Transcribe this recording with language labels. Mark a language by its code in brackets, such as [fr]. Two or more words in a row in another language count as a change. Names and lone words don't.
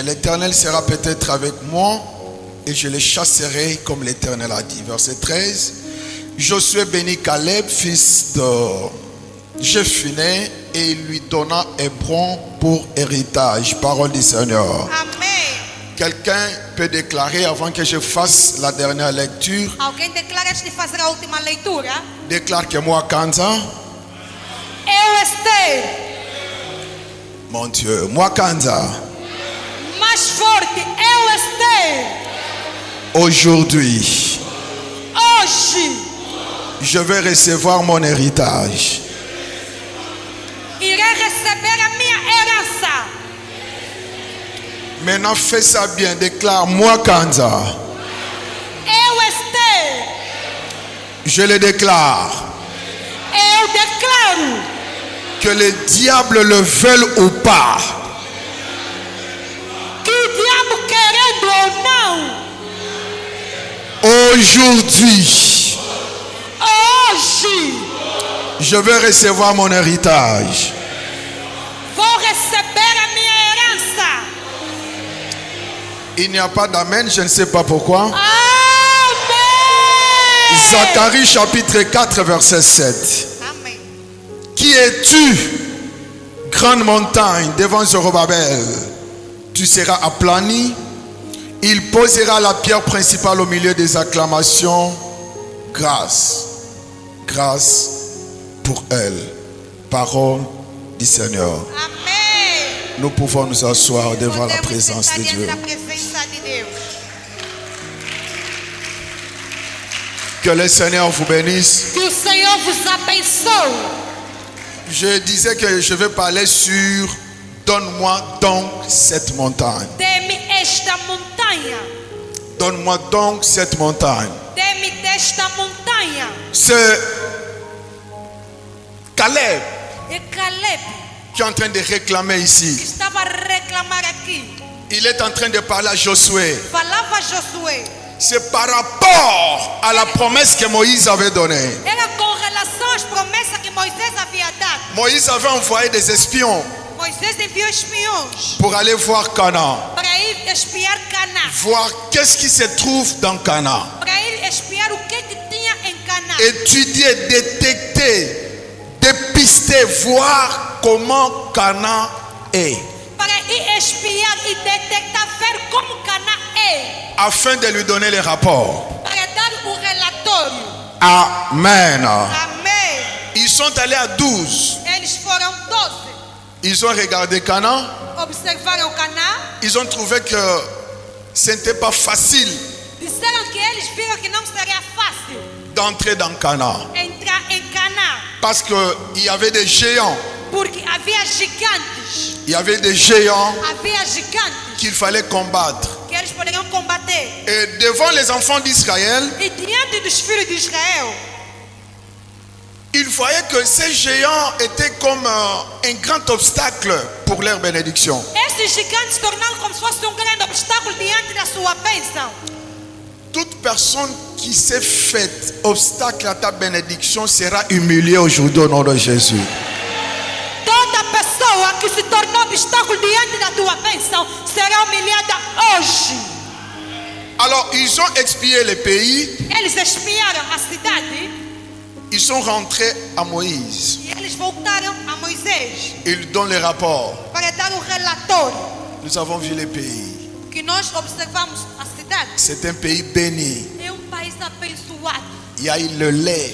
[fr] L'Éternel sera peut-être avec moi et je les chasserai comme l'Éternel a dit. Verset 13. Josué bénit Caleb, fils de Jephunneh, et il lui donna Hébron pour héritage. Parole du Seigneur. [pt] Amém. [fr] Quelqu'un peut déclarer avant que je fasse la dernière lecture. [pt] Alguém declara antes de fazer a última leitura? [fr] Déclare que moi, Kanza, [pt] Eu Esther, [fr] mon Dieu, moi, Kanza, [pt] mais forte, eu Esther, [fr] aujourd'hui, [pt] hoje [fr] je vais recevoir mon héritage. [pt] irei receber a minha herança. [fr] Maintenant, fais ça bien. Déclare, moi, Kanza, [pt] Eu Esther, [fr] je le déclare, [pt] eu declaro, [fr] que le diable le veuille ou pas, [pt] que o diabo querendo ou não, [fr] aujourd'hui, [pt] hoje [fr] je vais recevoir mon héritage. [pt] vou receber a minha herança. [fr] Il n'y a pas d'amen, je ne sais pas pourquoi. [pt] Amém. [fr] Zacharie chapitre 4, verset 7. [pt] Amém. [fr] Qui es-tu, grande montagne, devant Zorobabel? Tu seras aplani. Il posera la pierre principale au milieu des acclamations. Grâce, grâce pour elle. Parole du Seigneur. [pt] Amém. [fr] Nous pouvons nous asseoir devant la [pt] Podemos [fr] présence [pt] estar [fr] de [pt] diante [fr] Dieu. [pt] da presença de Deus. [fr] Que le Seigneur vous bénisse. [pt] Que o Senhor vos abençoe. [fr] Je disais que je vais parler sur donne-moi donc cette montagne. [pt] Dê-me esta montanha. [fr] Donne-moi donc cette montagne. [pt] Dê-me desta montanha. [fr] C'est Caleb [pt] E Caleb [fr] qui est en train de réclamer [pt] que [fr] ici. [pt] estava a reclamar aqui. [fr] Il est en train de parler à Josué. [pt] Falava a Josué. [fr] C'est par rapport à la promesse que Moïse avait donnée. [pt] Era com relação às promessas que Moisés havia dado. [fr] Moïse avait envoyé des espions [pt] Moisés enviou espiões [fr] pour aller voir Canaan. [pt] para ir espiar Canaã. [fr] Voir qu'est-ce qui se trouve dans Canaan. [pt] Para ir espiar o que tinha em Canaã. [fr] Étudier, détecter, dépister, voir comment Canaan est. [pt] Para ir espiar e detectar, ver como Canaã é. [fr] Afin de lui donner les rapports. [pt] Para dar o relatório. [fr] Amen. [pt] Amém. [fr] Ils sont allés à 12. [pt] Eles foram 12. [fr] Ils ont regardé Canaan. [pt] Observaram Canaã. [fr] Ils ont trouvé que ce n'était pas facile [pt] Disseram que eles viram que não seria fácil [fr] d'entrer dans Canaan. [pt] entrar em Canaã. [fr] Parce qu'il y avait des géants. [pt] Porque havia gigantes. [fr] Il y avait des géants [pt] Havia gigantes [fr] qu'il fallait combattre. [pt] que eles poderiam combater. [fr] Et devant les enfants d'Israël, [pt] E diante dos filhos de Israel, [fr] ils voyaient que ces géants étaient comme un grand obstacle pour leur bénédiction. [pt] esses gigantes se tornaram como se fosse grande obstáculo diante da sua bênção. [fr] Toute personne qui s'est faite obstacle à ta bénédiction sera humiliée aujourd'hui au nom de Jésus. [pt] Toda pessoa que se tornou obstáculo diante da tua bênção será humilhada hoje. [fr] Alors, ils ont expié le pays. [pt] Eles espiaram a cidade [fr] Ils sont rentrés à Moïse. [pt] e eles voltaram a Moisés [fr] Ils donnent les rapports. [pt] para dar o relatório [fr] Nous avons vu le pays. [pt] que nós observamos a cidade. [fr] C'est un pays béni. [pt] É país abençoado. [fr] Il y a eu le lait